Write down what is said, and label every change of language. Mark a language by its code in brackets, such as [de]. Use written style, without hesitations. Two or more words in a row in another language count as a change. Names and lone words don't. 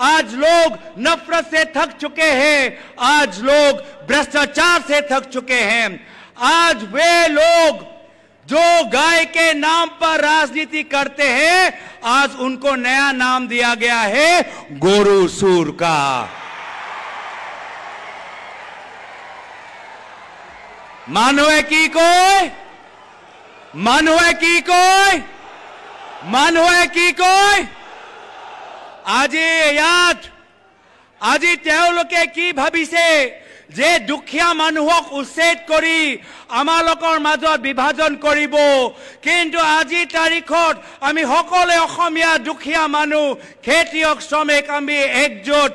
[hi] आज लोग नफरत से थक चुके हैं, आज लोग भ्रष्टाचार से थक चुके हैं। आज वे लोग जो गाय के नाम पर राजनीति करते हैं, आज उनको नया नाम दिया गया है गोरू सूर का। [as] মানুহে কি কয়, মানুহে কি কয়, মানুহে কি কয়। আজি তেওঁলোকে কি ভাবিছে যে দুখীয়া মানুহক উচ্ছেদ কৰি আমালোকৰ মাজত বিভাজন কৰিব, কিন্তু আজি তাৰিখত আমি সকলোৱে অসমীয়া দুখীয়া মানুহ, খেতিয়ক, শ্ৰমিক আমি একজোট।